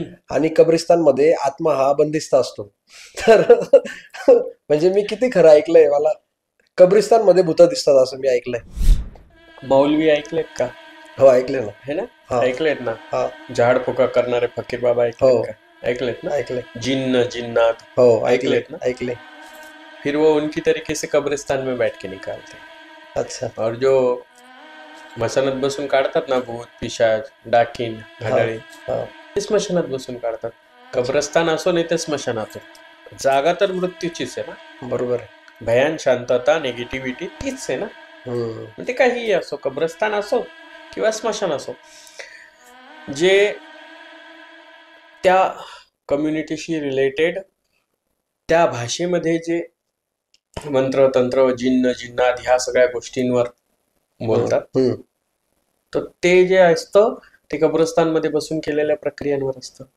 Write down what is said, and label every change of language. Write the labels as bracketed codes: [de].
[mr] आणि कब्रिस्तानमध्ये आत्मा हा बंदिस्त असतो. तर म्हणजे मी किती खरं ऐकलंय, मला कब्रिस्तानमध्ये भूत दिसतात असं मी ऐकलंय. मौलवी ऐकलेत का? हो ऐकलंय ना. [hi] है ना? [mr] हा ऐकलेत ना? हा झाड फुका करणारे फकीर बाबा ऐकलेत हो का? ऐकलेत ना? ऐकलंय. जिन्न जिन्नात हो ऐकलंय ऐकलेत ना? ऐकलंय. [hi] फिर वो उनकी तरीके से कब्रिस्तान में बैठ के निकालते हैं. अच्छा. [mr] और जो स्मशानात बसून काढतात ना भूत पिशाच डाकीन हा घड्याळे, हा ते स्मशानात बसून काढतात. कब्रस्तान असो नाही ते स्मशानात हो. जागा तर मृत्यूचीच आहे ना. बरोबर आहे. भयान, शांतता, निगेटिव्हिटी तीच आहे ना. मग ते काहीही असो, कब्रस्तान असो किंवा स्मशान असो, जे त्या कम्युनिटीशी रिलेटेड त्या भाषेमध्ये जे मंत्र तंत्र जिन्न जिन्नात ह्या सगळ्या गोष्टींवर बोलतात, तर ते जे असतं ते कब्रस्तानमध्ये बसून केलेल्या प्रक्रियांवर असतं.